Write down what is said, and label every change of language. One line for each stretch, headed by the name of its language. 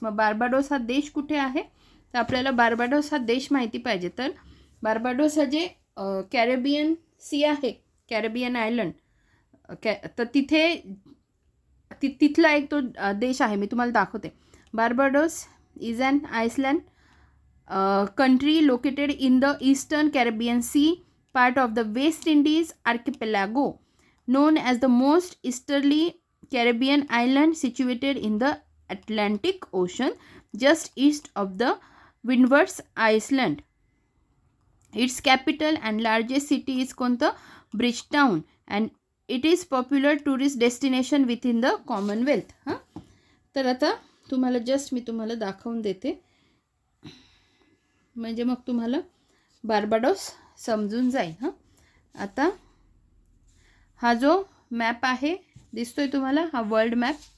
Marathi: मग बार्बाडोस हा देश कुठे आहे? तर आपल्याला बार्बाडोस हा देश माहिती पाहिजे. तर बार्बाडोस हा जे कॅरेबियन सी आहे, कॅरेबियन आयलंड, तर तिथला एक तो देश आहे. मी तुम्हाला दाखवते.
English: Barbados is an island country located in the Eastern Caribbean Sea, part of the West Indies archipelago, known as the most easterly Caribbean island situated in the Atlantic Ocean, just east of the Windward Island. Its capital and largest city is
Marathi: कोणतं?
English: Bridgetown, and it is popular tourist destination within the Commonwealth.
Marathi: तर आता मी तुम्हाला दाखवून देते, म्हणजे मग तुम्हाला Barbados समजून जाईल. आता हा जो मॅप आहे दिसतोय तुम्हाला, हा वर्ल्ड मॅप.